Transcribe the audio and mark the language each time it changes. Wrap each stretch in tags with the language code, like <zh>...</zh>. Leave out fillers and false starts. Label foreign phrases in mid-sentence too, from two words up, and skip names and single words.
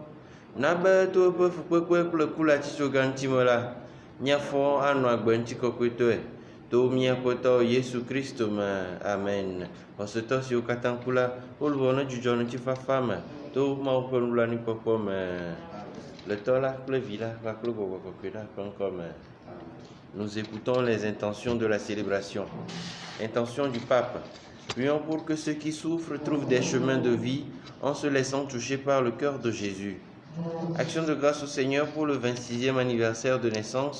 <ee>Na be to eƒe fukpekpe kple ku le atitsoga ŋuti me la, míafɔ anɔ agbe ŋutikɔkɔetɔe. To míaƒetɔ Yesu Kristo me. Amen. Xɔsetɔ siwo katã ku la, wo luʋɔ nedzudzɔ ŋutifafa me, to Mawu ƒe nublanuikpɔkpɔ me. Le tɔ la kple vi la kpakple gbɔgbɔ kɔkɔe la ƒe ŋkɔme.</ee> <fr>Nous écoutons les intentions de la célébration. Intention du pape. Prions pour que ceux qui souffrent trouvent des chemins de vie en se laissant toucher par le cœur de Jésus. Action de grâce au Seigneur pour le 26e anniversaire de naissance.</fr>